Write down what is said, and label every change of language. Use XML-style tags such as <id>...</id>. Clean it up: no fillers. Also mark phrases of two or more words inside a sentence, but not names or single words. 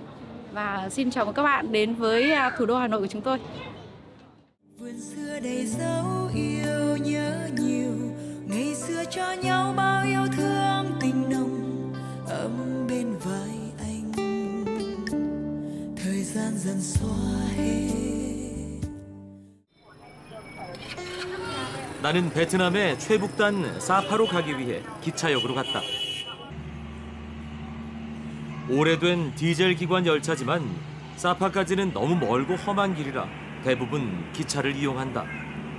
<vi>Và xin chào mừng các bạn đến với thủ đô Hà Nội của chúng tôi. Vườn xưa đầy dấu yêu nhớ nhiều, ngày xưa cho nhau bao yêu thương tình nồng ấm bên vai anh. Thời gian dần xóa hết.</vi> <ko>나는 베트남의 최북단 사파로 가기 위해 기차역으로 갔다. 오래된 디젤 기관 열차지만 사파까지는 너무 멀고 험한 길이라 대부분 기차를 이용한다.</ko>